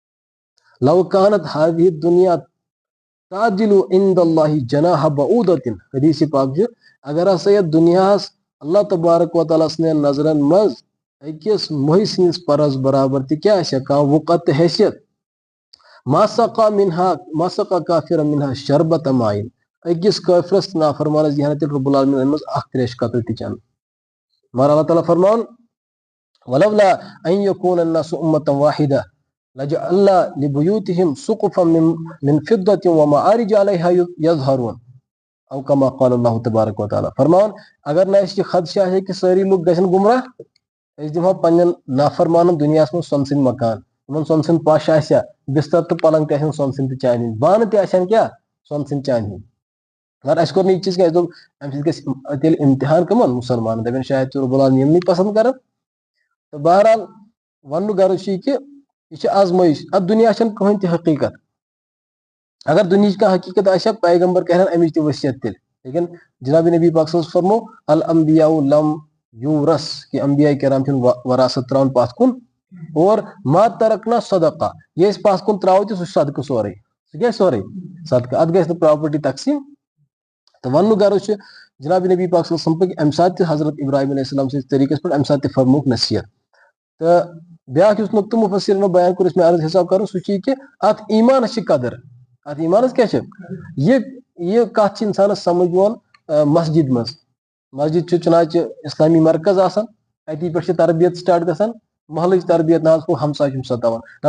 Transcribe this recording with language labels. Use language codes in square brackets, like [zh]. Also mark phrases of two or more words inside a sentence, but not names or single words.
[ar] لو کانت ہذِہ دُنیا تعدِلُ عند اللہ جناح بعوٗدۃ [ks] حدیث پاک چھُ اگر ہسا یتھ دُنیاہس اللہ تبارک وتعالیٰ سٕنٛدٮ۪ن نظرن منٛز أکِس مٔہۍ سٕنٛدِس پرس برابر تہِ کیاہ آسہِ ہا کانٛہہ وُقت تہٕ حیثیت [ar] ما سقا کافرا منہا شربۃ ماء [ks] أکِس کٲفرس تہٕ نافرمانس دی ہا نہٕ تیٚلہِ رب العالمیٖن امہِ منٛز اکھ تریشہِ قطرٕ تہِ چٮ۪نہٕ مگر اللہ تعالیٰ فرماوان [ar] ولولا ان یکون الناس امة واحدة لجعلنا لبیوتہم سقفا من فضة ومعارج علیہا یظہرون او کما قال اللہ تبارک وتعالیٰ [ks] فرماوان اگر نہٕ اسہِ یہِ خدشہ آسہِ کہ سٲری لُکھ گژھن گمراہ أسۍ دِمہو پننٮ۪ن نافرمانن دُنیاہس منٛز سۄنہٕ سٕنٛدۍ مکان یِمن سۄنہٕ سٕنٛدۍ پش آسہِ ہا بستر تہٕ پلنٛگ تہِ آسن سۄنہٕ سٕنٛدۍ تہٕ چانہِ ہٕنٛدۍ بانہٕ تہِ آسن کیاہ سۄنہٕ سٕنٛدۍ چانہِ ہٕنٛدۍ مگر اسہِ کوٚر نہٕ یہِ چیٖز کینٛہہ اسہِ دوٚپ امہِ سۭتۍ گژھِ تیٚلہِ اِمتحان کٕمن مُسلمانن دپن شاید چھُ رب العالمیٖن یِمنٕے پسنٛد کران تہٕ بہرحال وننُک غرض چھُ یہِ کہِ یہِ چھِ آزمٲیش اتھ دُنیا چھنہٕ کٕہٕنۍ تہِ حقیٖقت اگر دُنہِچ کانٛہہ حقیٖقت آسہِ ہا پیغمبر کرہن امِچ تہِ ؤصیت تیٚلہِ لیکن جناب نبی پاک صلی اللہ علیہ وسلم فرمو [ar] الانبیاء لم یورث [ks] کہِ انبیاء کرام چھِنہٕ وراثت تراوان پتھ کُن اور [ar] ما ترکنا صدقہ [ks] یہِ أسۍ پتھ کُن تراوو تہِ سُہ چھُ صدقہٕ سورُے سُہ کیاہ سورُے صدقہٕ اتھ گژھِ نہٕ پراپرٹی تقسیٖم تہٕ وننُک غرض چھُ جناب نبی پاک صلی اللہ علیہ وسلم پٔکۍ امہِ ساتہٕ تہِ حضرت ابراہیم علیہ السلام سٕنٛدِس طریٖقس پٮ۪ٹھ امہِ ساتہٕ تہِ فرمووُکھ نصیحت تہٕ بیاکھ یُس نُقطہٕ مُفسِریٖنو بیان کوٚر یُس مےٚ عرض حساب کرُن سُہ چھُ یہِ کہِ اتھ ایٖمانس چھِ قدٕر اتھ ایٖمانس کیاہ چھِ یہِ کتھ چھِ انسانس سمجھ یِوان مسجد منٛز مسجد چھُ چُنانچہِ اسلامی مرکز آسان اتی پٮ۪ٹھ چھِ تربیت سٹارٹ گژھان محلٕچ تربیت نہ حظ ہُہ ہمساے چھُم ستاوان نہ